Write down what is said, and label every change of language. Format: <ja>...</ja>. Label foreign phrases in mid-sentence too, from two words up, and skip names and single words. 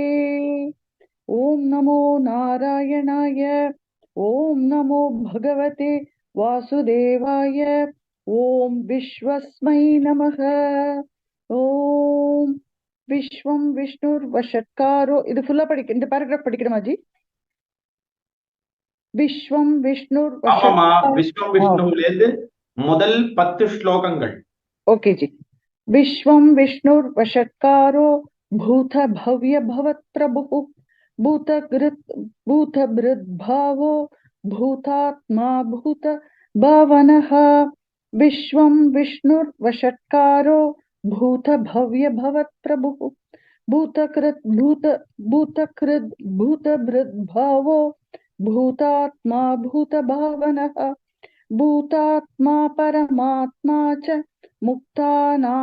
<sa>ॐ नमो नारायणाय। ॐ नमो भगवते वासुदेवाय। ॐ विश्वस्मै नमः। ॐ विश्वं विष्णुर्वषट्कारो</sa> <ta>இது ஃபுல்லா படிக்க இந்த பேராகிராஃப் படிக்கணுமா ஜி?</ta> <sa>विश्वं विष्णुर्</sa> <ta>ஆமாமா, விஸ்வம் விஷ்ணுவிலேருந்து முதல் 10 ஸ்லோகங்கள். ஓகே ஜி.</ta> <sa>विश्वं विष्णुर् वषट्कारो भूत भव्य भवत् प्रभुः भूतभृद्भावो भूतात्मा भूत भावनः विश्वं विष्णुर्वषट्कारो भूत भव्य भवत् प्रभुः भूतकृत् भूतभृद्भावो भूतात्मा भूत भावनः भूतात्मा परमात्मा च मुक्तानां</sa>